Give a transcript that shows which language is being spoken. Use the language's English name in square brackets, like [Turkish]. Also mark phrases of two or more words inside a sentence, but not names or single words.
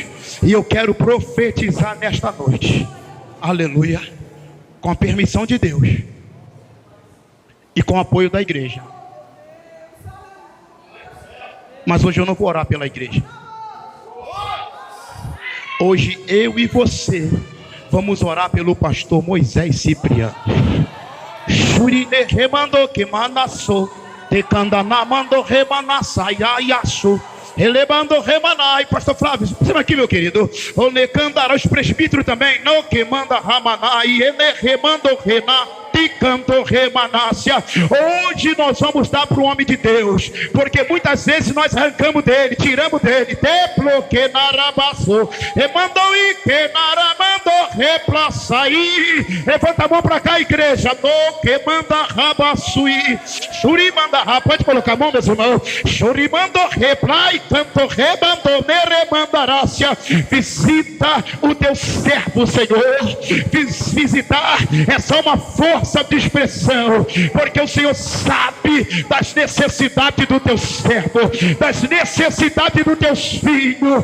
[Portuguese] E eu quero profetizar nesta noite, aleluia, com a permissão de Deus e com o apoio da igreja. Mas hoje eu não vou orar pela igreja. Hoje eu e você vamos orar pelo pastor Moisés Cipriano. Shurine remando que manassou, decandana mando remanassaiaçou. Elebando remanai, pastor Flávio, você aqui, meu querido. O necandará, os presbíteros também. Não que manda ramanai, ele remando rená. Canto remanácia. Hoje nós vamos dar para o homem de Deus, porque muitas vezes nós arrancamos dele, tiramos dele. Templo que narabaçou, remandou e que naramando replaçaí. Levanta a mão para cá, igreja. No que manda rabaçui, churi manda raba. Pode colocar a mão, meus irmãos. Churi mando replai, canto rebando neremandarácia. Visita o teu servo, Senhor. Visitar é só uma força de expressão, porque o Senhor sabe das necessidades do teu servo, das necessidades dos teus filhos.